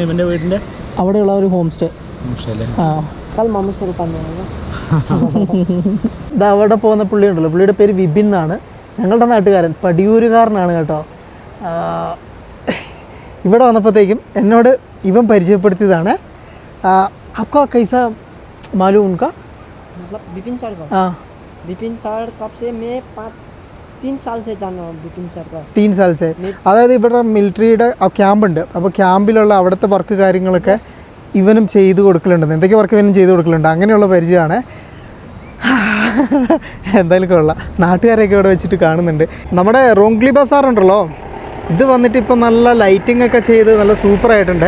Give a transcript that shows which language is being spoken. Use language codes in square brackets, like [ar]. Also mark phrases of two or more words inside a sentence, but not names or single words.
[ml] ഇവൻ്റെ വീടിൻ്റെ അവിടെയുള്ള ഒരു [en] home stay. [ml] ഇത് അവിടെ പോകുന്ന പുള്ളിയുണ്ടല്ലോ, പുള്ളിയുടെ പേര് വിപിൻ എന്നാണ്, ഞങ്ങളുടെ നാട്ടുകാരൻ, പടിയൂരുകാരനാണ് കേട്ടോ. ഇവിടെ വന്നപ്പോഴത്തേക്കും എന്നോട് ഇവൻ പരിചയപ്പെടുത്തിയതാണ്. [hi] आपका कैसा मालूम उनका? मतलब विपिन सर का? हाँ विपिन सर कब से मैं 3 साल से जाना विपिन सर का. 3 साल से. [ml] അതായത് ഇവിടെ മിലിറ്ററിയുടെ ക്യാമ്പുണ്ട്. അപ്പോൾ ക്യാമ്പിലുള്ള അവിടുത്തെ വർക്ക് കാര്യങ്ങളൊക്കെ ഇവനും ചെയ്ത് കൊടുക്കലുണ്ടെന്ന്, എന്തൊക്കെ വർക്ക് ഇവനും ചെയ്ത് കൊടുക്കലുണ്ട്, അങ്ങനെയുള്ള പരിചയമാണ്. എന്തായാലും കൊള്ളാം. നാട്ടുകാരെയൊക്കെ ഇവിടെ വെച്ചിട്ട് കാണുന്നുണ്ട്. നമ്മുടെ റോങ്ക്ലി ബസാർ ഉണ്ടല്ലോ, ഇത് വന്നിട്ട് ഇപ്പം നല്ല ലൈറ്റിംഗ് ഒക്കെ ചെയ്ത് നല്ല സൂപ്പറായിട്ടുണ്ട്.